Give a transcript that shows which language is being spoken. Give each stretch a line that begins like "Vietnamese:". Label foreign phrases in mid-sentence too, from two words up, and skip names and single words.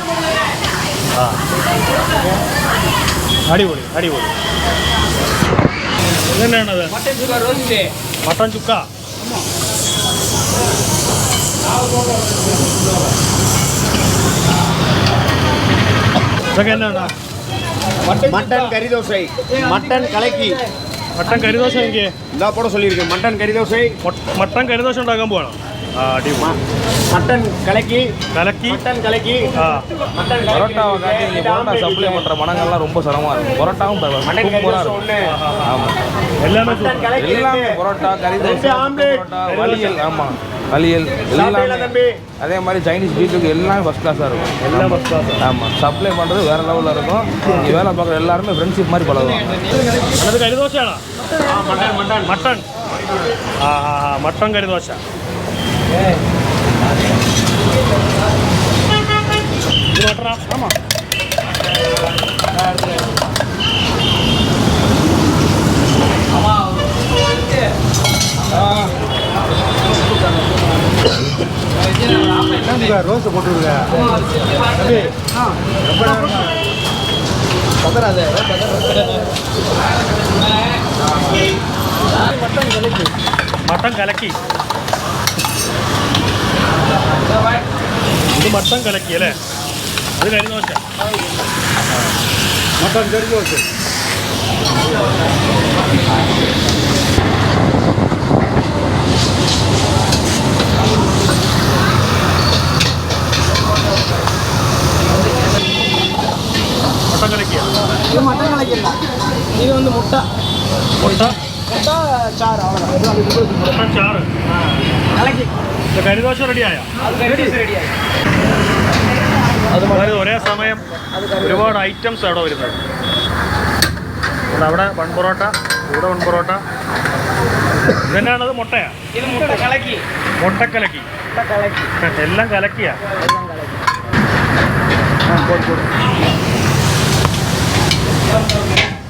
Malayalam: ആ അടിപൊളി അടിപൊളി. ഇതെന്നാണത്? മട്ടൻ ചുക്ക. ഇതൊക്കെ എന്നാണ്?
Tamil: மட்டன் கறி தோசை, மட்டன் கலக்கி.
Malayalam: മട്ടൻ കറിദോശ എനിക്ക്
Tamil: இதா போட சொல்லியிருக்கேன். மட்டன் கறி தோசை,
Malayalam: മട്ടൻ കറിദോശ ഉണ്ടാക്കാൻ പോകണം. ആ അടിപൊളി.
Tamil: மட்டன் கலக்கி,
Malayalam: കലക്കി.
Tamil: மட்டன் கலக்கி, ஆ மட்டன் பரோட்டாவை காட்டி இங்கே பரோட்டா சப்ளை பண்ணுற மனங்கள்லாம் ரொம்ப சிரமமாக இருக்கும். பரோட்டாவும் மட்டன் கறி சூப்பராக தோசை இருக்கும். ஒன்று, ஆமாம்,
Malayalam: എല്ലാമേ
Tamil: மட்டன்
Malayalam: സൂപ്പർ.
Tamil: கலக்கி எல்லாமே ரெண்டு. பரோட்டா, கறி தோசை, ரெண்டு ஆம்லேட். பரோட்டா, வலியல். ஆமாம், வலியல் சாப்பிடலாம் எல்லாமே. தம்பி. அதே மாதிரி சைனீஸ் பீஃபுக்கு எல்லாமே ஃபஸ்ட் கிளாஸாக இருக்கும்.
Malayalam: എല്ലാം
English: first class.
Tamil: ஆமாம், சப்ளை பண்ணுறது வேறு லெவலில் இருக்கும். இங்கே வேலை பார்க்குற எல்லாருமே ஃப்ரெண்ட்ஷிப் மாதிரி பழகுவாங்க.
Malayalam: അത് കരിദോശയാണോ?
Tamil: மட்டன் மட்டன்
Malayalam: മട്ടൺ. ആ ആ ആ മട്ടൺ കരിദോശ. ഇത് മട്ടണാ? ആമാ.
Tamil: ரோஸ் போட்டுருக்க.
Malayalam: മട്ടൻ കലക്കി. ഇത് മട്ടൻ കലക്കി അല്ലേ? അത് കരിദോശ.
Tamil: மட்டன் கறி தோசை.
Malayalam: മട്ടൻ കലക്കിയ
Tamil: இது மட்டன் கலக்கிடல. இது வந்து முட்டை.
Malayalam: മുട്ട.
Tamil: முட்டை சாறு அவ்வளோதான்.
Malayalam: മട്ടൻ ചാറ്.
Tamil: கலக்கி.
Malayalam: ഇത് കരിദോശ റെഡിയായോ?
Tamil: அது ரெடியாയി.
Malayalam: അതായത് ഒരേ സമയം ഒരുപാട് ഐറ്റംസ് അവിടെ വരുന്നത്. അവിടെ വൺ പൊറോട്ട, ഇവിടെ വൺ പൊറോട്ട. ഇതെന്നാണത്? മുട്ടയാ?
Tamil: இது முட்டை கலக்கி.
Malayalam: മുട്ടക്കലക്കി.
Tamil: முட்டை கலக்கி.
Malayalam: എല്ലാം കലക്കിയാ?
Tamil: எல்லாம் கலக்கி.